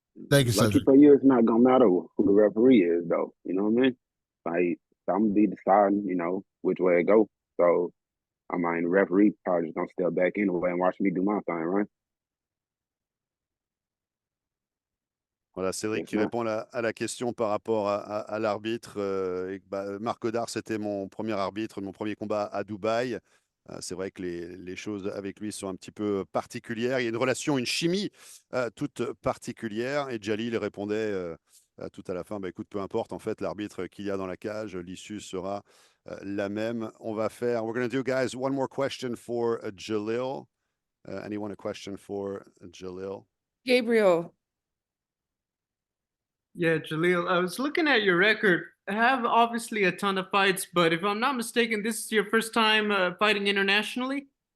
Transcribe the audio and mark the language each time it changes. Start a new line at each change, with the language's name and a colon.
English: Thank you, Lucky Cedric. for you, it's not gonna matter who the referee is, though. You know what I mean? Like, I'm gonna be deciding, you know, which way it go. So, I mean, the referee probably just gonna step back anyway and watch me do my thing, right?
French: Voilà, Cédric
English: Yes,
French: qui
English: sir.
French: répond à la question par rapport à l'arbitre. Marc Goddard, c'était mon premier arbitre, mon premier combat à Dubaï. C'est vrai que les choses avec lui sont un petit peu particulières. Il y a une relation, une chimie toute particulière. Et Jaleel répondait tout à la fin, bah, écoute, peu importe en fait l'arbitre qu'il y a dans la cage, l'issue sera la même.
English: We're going to do, guys, one more question for Jaleel. Anyone a question for Jaleel? Gabriel. Yeah, Jaleel, I was looking at your record. I have obviously a ton of fights, but if I'm not mistaken, this is your first time fighting internationally?